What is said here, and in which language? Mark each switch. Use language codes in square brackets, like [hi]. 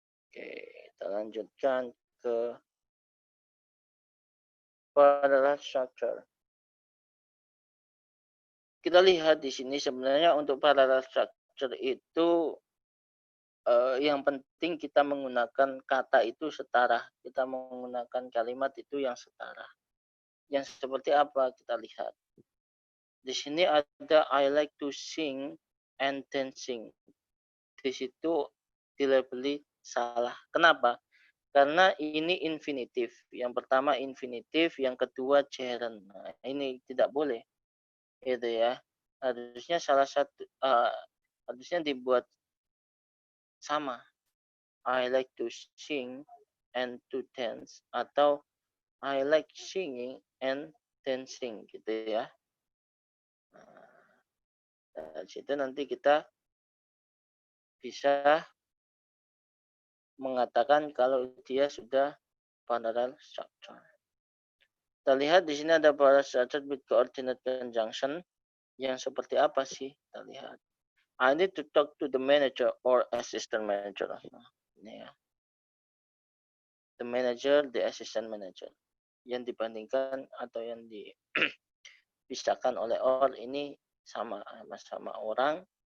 [id] Oke, kita lanjutkan ke parallel structure. Kita lihat di sini sebenarnya untuk parallel structure itu yang penting kita menggunakan kata itu setara. Kita menggunakan kalimat itu yang setara. Yang seperti apa kita lihat. Di sini ada [en] I like to sing and dancing. [id] Di situ dilabeli salah. Kenapa? Karena ini infinitif. Yang pertama infinitif, yang kedua gerund. Nah, ini tidak boleh. Gitu ya. Harusnya salah satu harusnya dibuat sama. [en] I like to sing and to dance atau I like singing and dancing [id] gitu ya. Nah, dari situ nanti kita bisa mengatakan kalau dia sudah parallel structure. Kita lihat di sini ada parallel structure with coordinate conjunction yang seperti apa sih? Kita lihat. [en] I need to talk to the manager or assistant manager. [id] Nah, ini ya. [en] The manager, the assistant manager. [id] Yang dibandingkan atau yang dipisahkan oleh or ini sama-sama orang.